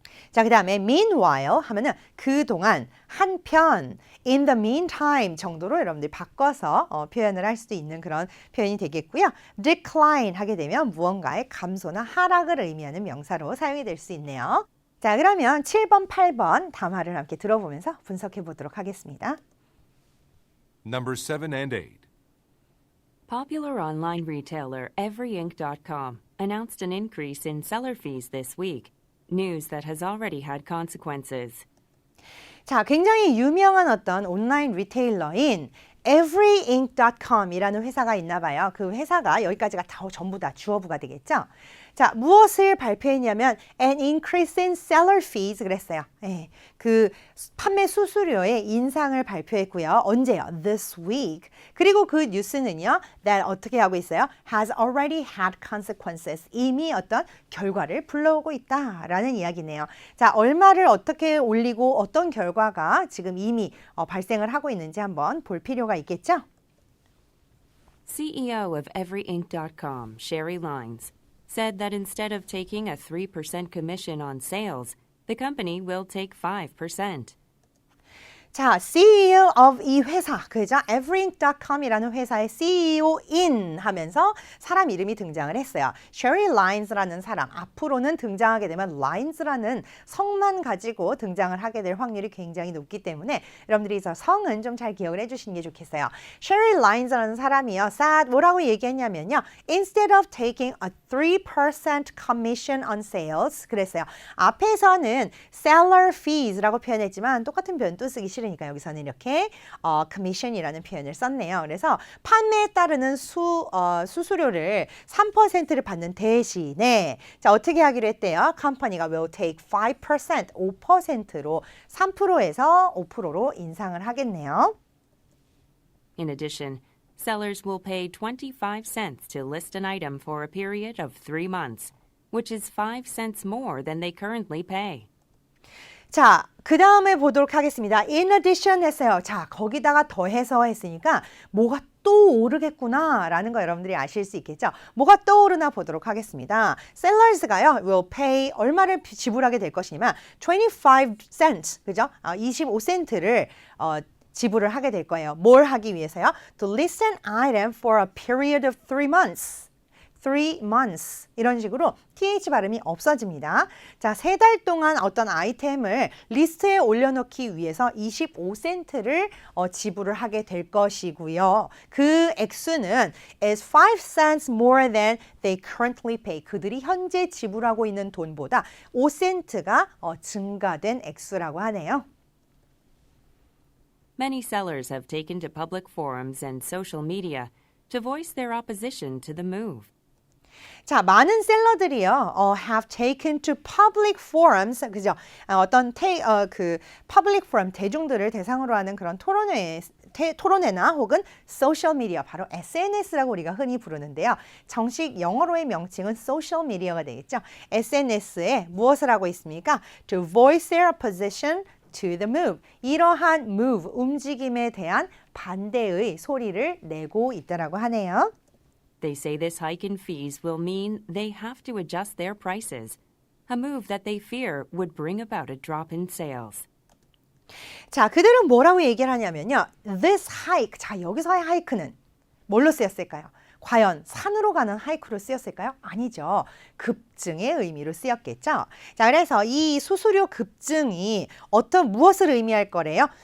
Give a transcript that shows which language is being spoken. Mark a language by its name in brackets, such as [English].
[Korean] 자, 그 다음에 meanwhile 하면은 그동안, 한편, in the meantime 정도로 여러분들이 바꿔서 표현을 할 수도 있는 그런 표현이 되겠고요. decline 하게 되면 무언가의 감소나 하락을 의미하는 명사로 사용이 될 수 있네요. 자, 그러면 7번, 8번 담화를 함께 들어보면서 분석해 보도록 하겠습니다. [English] Number 7 and 8. Popular online retailer EveryInk.com announced an increase in seller fees this week, news that has already had consequences. [Korean] 자, 굉장히 유명한 어떤 온라인 리테일러인 EveryInk.com이라는 회사가 있나 봐요. 그 회사가 여기까지가 다 전부 다 주어부가 되겠죠. 자, 무엇을 발표했냐면 [English] an increase in seller fees [Korean] 그랬어요. 예, 그 판매 수수료의 인상을 발표했고요. 언제요? [English] This week. [Korean] 그리고 그 뉴스는요. that 어떻게 하고 있어요? [English] has already had consequences. [Korean] 이미 어떤 결과를 불러오고 있다라는 이야기네요. 자, 얼마를 어떻게 올리고 어떤 결과가 지금 이미 발생을 하고 있는지 한번 볼 필요가 있겠죠? [English] CEO of EveryInk.com, Sherry Lines, said that instead of taking a 3% commission on sales, the company will take 5%. [Korean] 자, CEO of 이 회사, 그죠? Everink.com이라는 회사의 CEO인 하면서 사람 이름이 등장을 했어요. Sherry Lines라는 사람, 앞으로는 등장하게 되면 Lines라는 성만 가지고 등장을 하게 될 확률이 굉장히 높기 때문에 여러분들이 저 성은 좀 잘 기억을 해주시는 게 좋겠어요. Sherry Lines라는 사람이요. said 뭐라고 얘기했냐면요. [English] Instead of taking a 3% commission on sales [Korean] 그랬어요. 앞에서는 seller fees라고 표현했지만 똑같은 표현 또 쓰기 싫으니까 여기서는 이렇게 commission이라는 표현을 썼네요. 그래서 판매에 따르는 수수료를 3%를 받는 대신에 자, 어떻게 하기로 했대요? 컴퍼니가 [English] will take 5%, [Korean] 5%로 3%에서 5%로 인상을 하겠네요. [English] In addition, sellers will pay 25 cents to list an item for a period of 3 months, which is 5 cents more than they currently pay. [Korean] 자, 그 다음에 보도록 하겠습니다. [English] In addition [Korean] 했어요. 자, 거기다가 더해서 했으니까 뭐가 또 오르겠구나 라는 거 여러분들이 아실 수 있겠죠. 뭐가 떠오르나 보도록 하겠습니다. sellers가요. [English] will pay [Korean] 얼마를 지불하게 될 것이냐면 25 cents, 그죠? 25센트를 지불을 하게 될 거예요. 뭘 하기 위해서요? [English] To list an item for a period of 3 months. [Korean] 3 months 이런 식으로 th 발음이 없어집니다. 자, 3달 동안 어떤 아이템을 리스트에 올려놓기 위해서 25센트를 지불을 하게 될 것이고요. 그 액수는 [English] is 5 cents more than they currently pay. [Korean] 그들이 현재 지불하고 있는 돈보다 5센트가 증가된 액수라고 하네요. [English] Many sellers have taken to public forums and social media to voice their opposition to the move. [Korean] 자, 많은 셀러들이요, [English] have taken to public forums, [Korean] 그죠? 어떤 그 public forum, 대중들을 대상으로 하는 그런 토론회나 혹은 소셜 미디어, 바로 SNS라고 우리가 흔히 부르는데요. 정식 영어로의 명칭은 소셜 미디어가 되겠죠. SNS에 무엇을 하고 있습니까? [English] To voice their opposition to the move. [Korean] 이러한 move, 움직임에 대한 반대의 소리를 내고 있다라고 하네요. [English] They say this hike in fees will mean they have to adjust their prices, a move that they fear would bring about a drop in sales. [Korean] 자, 그들은 뭐라고 얘기를 하냐면요. [English] This hike, [Korean] 자, 여기서의 하이크는 뭘로 쓰였을까요? 과연 산으로 가는 하이크로 쓰였을까요? 아니죠. 급증의 의미로 쓰였겠죠. 자, 그래서 이 수수료 급증이 무엇을 의미할 거래요?